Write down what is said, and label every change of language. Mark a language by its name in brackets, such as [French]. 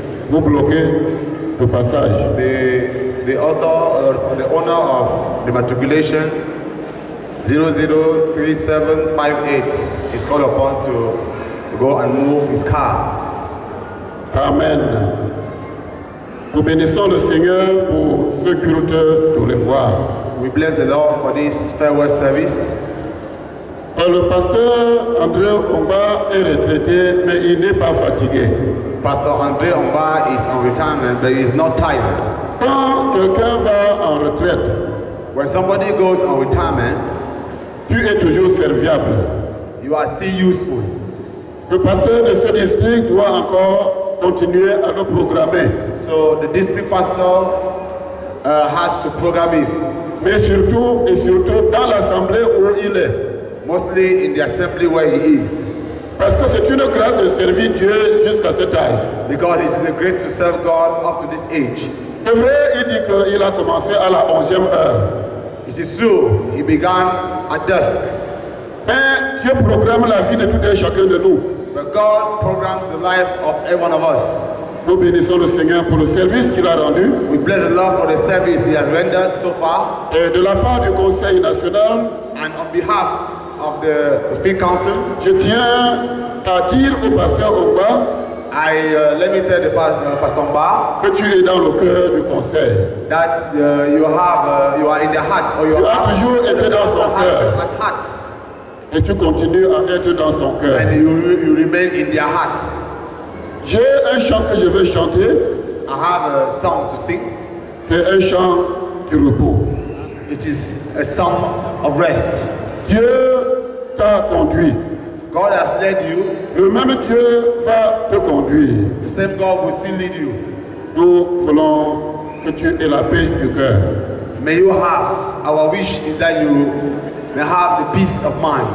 [French] Vous bloquez le passage. [English] The author, the owner of the matriculation 003758 is called upon to go and move his car. Amen. [French] Nous bénissons le Seigneur pour ce culte tous les voir. [English] We bless the Lord for this farewell service. [French] Le pasteur André Omba est retraité, mais il n'est pas fatigué. [English] Pastor André Omba is on retirement, but he is not tired. [French] Quand quelqu'un va en retraite, [English] When somebody goes on retirement, [French] tu es toujours serviable. [English] you are still useful. [French] Le pasteur de ce district doit encore continuer à le programmer. [English] So the district pastor has to program him, [French] Mais surtout et surtout dans l'assemblée où il est. [English] mostly in the assembly where he is. [French] Parce que c'est une grâce de servir Dieu jusqu'à cet âge. [English] Because it is a grace to serve God up to this age. [French] C'est vrai, il dit qu'il a commencé à la 11e heure. [English] It is true, he began at dusk. [French] Mais Dieu programme la vie de tout un chacun de nous. [English] But God programs the life of every one of us. [French] Nous bénissons le Seigneur pour le service qu'il a rendu. [English] We bless the Lord for the service he has rendered so far. [French] Et de la part du Conseil national, [English] And on behalf of the Field Council, [French] je tiens à dire au pasteur Omba [English] let me tell the Pastor Mba [French] que tu es dans le cœur du Conseil. [English] that you are in the hearts, or you [French] Tu as [English] are [French] toujours été dans son cœur. [English] at hearts, [French] Et tu continues à être dans son cœur. [English] and you remain in their hearts. [French] J'ai un chant que je veux chanter. [English] I have a song to sing. [French] C'est un chant du repos. [English] It is a song of rest. [French] Dieu t'a conduit. [English] God has led you, [French] le même Dieu va te conduire. [English] the same God will still lead you. [French] Nous voulons que tu aies la paix du cœur. [English] May you have, our wish is that you may have the peace of mind.